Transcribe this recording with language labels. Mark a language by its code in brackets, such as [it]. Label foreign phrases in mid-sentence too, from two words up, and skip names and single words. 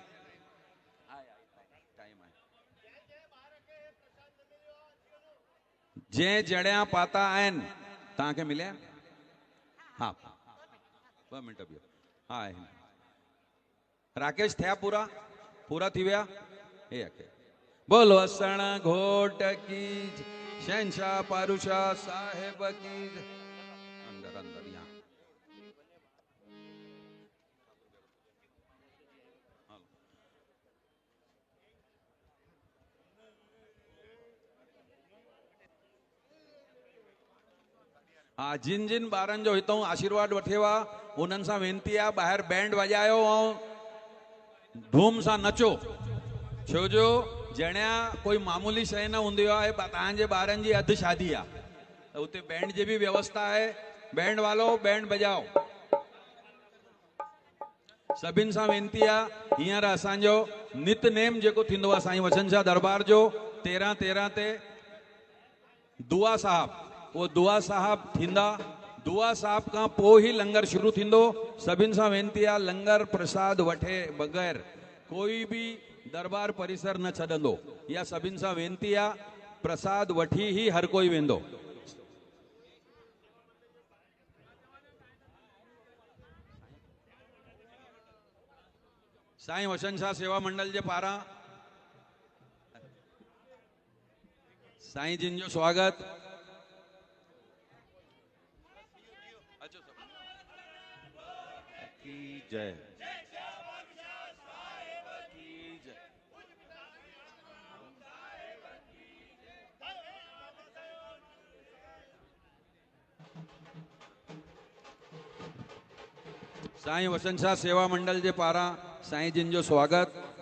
[sd] जंहिं जणिया पाता आहिनि तव्हांखे मिलिया? हा 2 मिंट बीहो। हा राकेश थिया पूरा थी विया? बोल वसण घोट की, शहंशाह पारुषा साहिब की। [hi] अंदर अंदर यहाँ हाँ, [sd] जिन जिन ॿारनि जो हितों आशीर्वाद वठियो आहे उन्हनि सां वेनती आहे ॿाहिरि बैंड वॼायो ऐं धूम सां नचो। छो जो जणिया कोई मामूली शइ न हूंदी आहे। तव्हांजे ॿारनि जी अधु शादी आहे त उते बैंड जी भी व्यवस्था है। [hi] बैंड वालो बैंड बजाओ। [sd] सभिनि सां वेनती आहे। हींअर असांजो नित नेम जेको थींदो आहे साईं वसंत शाह दरबार जो 13 ते दुआ साहब, वो दुआ साहब थींदा। दुआ साहब का पो ही लंगर शुरू थींदो। सभिनि सां वेनती आहे, लंगर प्रसाद वठे बग़ैर कोई भी दरबार परिसर न छॾंदो। इहा सभिनि सां वेनती आहे, प्रसाद वठी ही हर कोई वेंदो। साईं वचन शाह सेवा मंडल जे पारां साईं जिन जो स्वागत। [hi] की जय। [sd] साईं वचन शाह सेवा मंडल जे पारां साईं जिन जो स्वागत।